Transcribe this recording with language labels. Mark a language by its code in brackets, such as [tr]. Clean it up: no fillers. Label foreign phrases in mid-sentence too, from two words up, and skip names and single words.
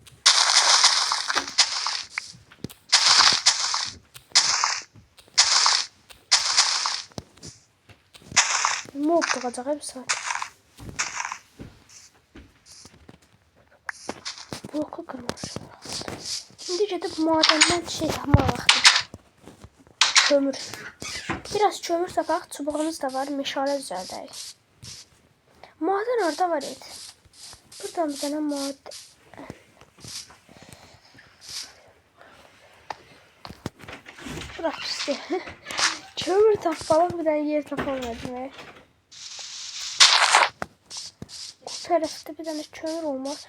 [az] Mob doğacaq bir saat. Bloku qırmışım. Şimdi gedib madəndən şey tapmaq vaxtı. Kömür. Biraz kömür tapaq. Çubuğumuz da var. Meşale düzəldək. Maden orada var idi. [tr] Buradan bir tane maden. Bırak işte. Kömür tapalım bir tane yer tapamadım. Bu tarafta bir tane kömür olmaz.